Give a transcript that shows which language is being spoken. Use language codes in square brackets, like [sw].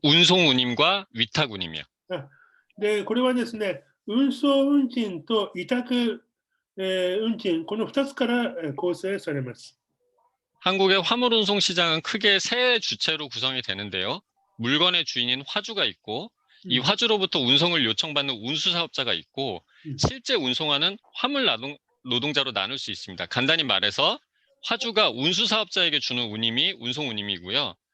[ko] 운송운임과 위탁운임이요. [ja] で、これはですね、運送運賃と委託、運賃、この2つから構成されます。 [ko] 한국의 화물 운송 시장은 크게 세 주체로 구성이 되는데요. 물건의 주인인 화주가 있고 이 화주로부터 운송을 요청받는 운수 사업자가 있고 실제 운송하는 화물 노동자로 나눌 수 있습니다. 간단히 말해서 화주가 운수 사업자에게 주는 운임이 운송 운임이고요.